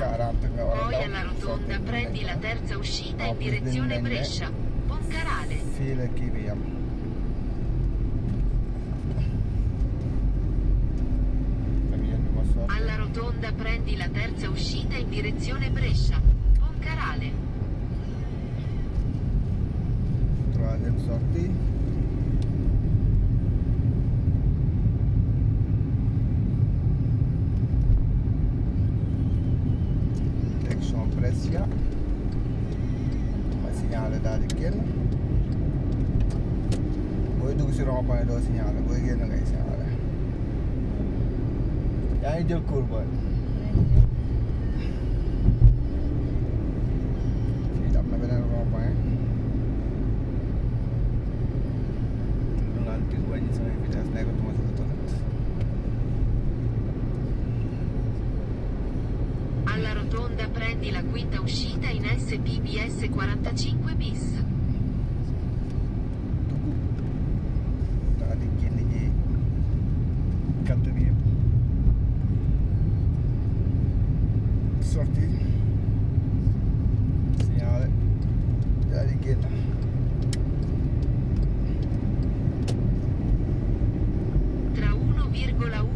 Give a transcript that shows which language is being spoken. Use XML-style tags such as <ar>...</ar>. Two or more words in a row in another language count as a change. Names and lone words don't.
<it>Poi alla rotonda prendi la terza uscita in direzione Brescia, Poncarale. File Kiriam. Alla rotonda prendi la terza uscita in direzione Brescia, Poncarale.</it> <fr>Troisième sortie. Direction Brescia.</fr> <wo>Ma segnale daal di génn. Booy dugg si rond-point doo signalé, booy génn ngay signalé. Yaa ngi jël courbe booy. Fii am na beneen rond-point. Lu naan tir wàññi samay vitesse nekkatuma si autoroute.</wo> <it>Alla rotonda prendi la quinta uscita in SPBS 45 bis.</it> <wo>Daal di génn ji</wo> <fr>quatrième sortie.</fr> <wo>Signale daal di génn.</wo> <it>Tra 1,1 km.</it>